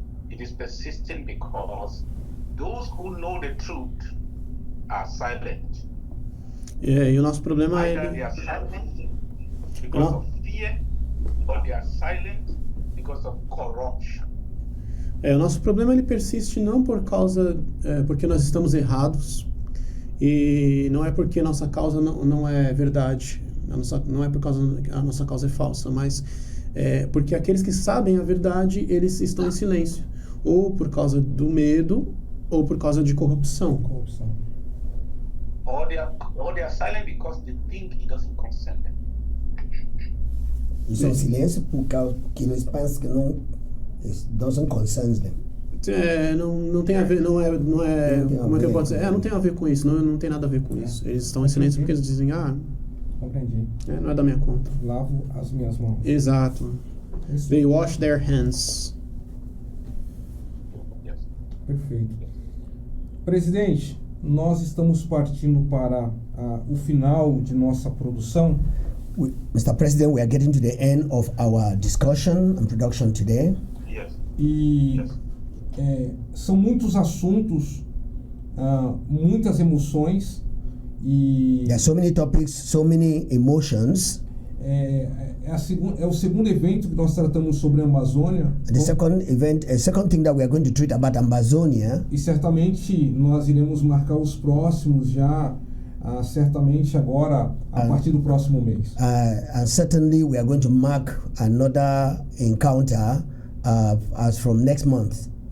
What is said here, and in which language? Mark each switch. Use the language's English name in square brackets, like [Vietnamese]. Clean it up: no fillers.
[English] It is persisting because those who know the truth are silent. [Portuguese] E o nosso problema [English] Either they are silent because of fear, or they are silent because of corruption. [Portuguese] O nosso problema ele persiste não por causa porque nós estamos errados, e não é porque a nossa causa não é verdade, não é por causa a nossa causa é falsa, mas porque aqueles que sabem a verdade eles estão em silêncio, ou por causa do medo ou por causa de corrupção. [English] Or they are silent because they think it doesn't concern them. [Portuguese] Estão em silêncio por causa que eles pensam que não [English] doesn't concern them. [Portuguese] Não tem a ver, não é como é que eu posso dizer? Não tem a ver com isso, não tem nada a ver com isso. Eles estão em silêncio porque eles dizem, compreendi. Não é da minha conta. Lavo as minhas mãos. Exato. Isso. [English] They wash their hands. [Portuguese] Perfeito. Presidente, nós estamos partindo para o final de nossa produção. [English] Mr. President, we are getting to the end of our discussion and production today. Yes. [Portuguese] E são muitos assuntos, muitas emoções e [English] There are so many topics, so many emotions. [Portuguese] é o segundo evento que nós tratamos sobre a Amazônia. [English] The second event, a second thing that we are going to treat about Amazonia. [Portuguese] E certamente nós iremos marcar os próximos já, certamente agora a partir do próximo mês. [English] And certainly we are going to mark another encounter as from next month.